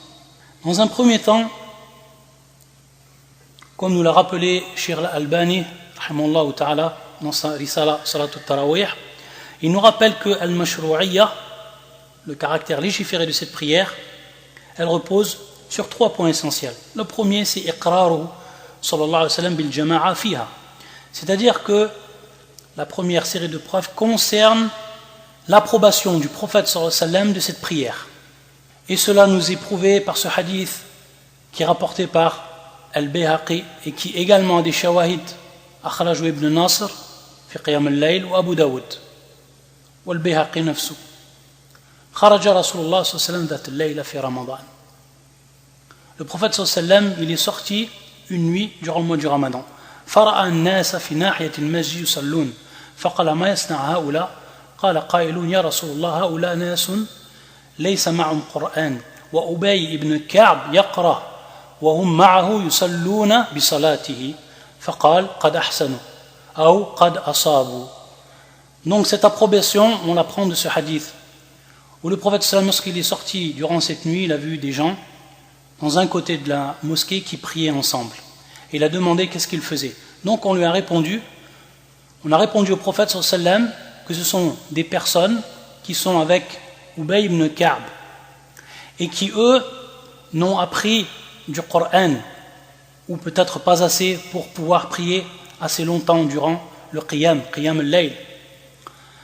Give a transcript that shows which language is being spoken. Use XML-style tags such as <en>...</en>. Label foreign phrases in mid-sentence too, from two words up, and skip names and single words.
<fr>Dans un premier temps, comme nous l'a rappelé Cheikh Al-Albani,</fr> <ar>رحمه الله تعالى,</ar> <fr>dans sa risala Salat al-Tarawih, il nous rappelle que Al-Mashru'iyya, le caractère légiféré de cette prière, elle repose sur 3 points essentiels. Le premier, c'est</fr> <ar>إقراره صلى الله عليه وسلم بالجماعة فيها,</ar> <fr>c'est-à-dire que la première série de preuves concerne l'approbation du prophète</fr> <ar>صلى الله عليه وسلم</ar> <fr>de cette prière. Et cela nous est prouvé par ce hadith qui est rapporté par Al-Bayhaqi et qui également a des</fr> <ar>شواهد أخرجها ابن نصر في قيام الليل</ar> <fr>ou Abu Daoud ou Al-Bayhaqi</fr> <ar>نفسه خرج رسول الله صلى الله عليه وسلم ذات الليلة في رمضان.</ar> <fr>Le prophète</fr> <ar>صلى الله عليه وسلم</ar> <fr>il est sorti une nuit durant le mois du Ramadan.</fr> <ar>فرأى الناس في ناحية المسجد يصلون فقال ما يصنع هؤلاء قال قائل يا رسول الله هؤلاء ناس ليس معهم قرآن وأبي بن كعب يقرأ وهم معه يصلون بصلاته فقال قد أحسنوا أو قد أصابوا.</ar> <fr>Donc cette approbation on l'apprend de ce hadith où le prophète sallam, lorsqu'il est sorti durant cette nuit, il a vu des gens dans un côté de la mosquée qui priaient ensemble et il a demandé qu'est-ce qu'ils faisaient. Donc on a répondu au prophète sallam que ce sont des personnes qui sont avec Ubay ibn Ka'b et qui eux n'ont appris du Coran, ou peut-être pas assez pour pouvoir prier assez longtemps durant le</fr> <ar>قيام الليل.</ar>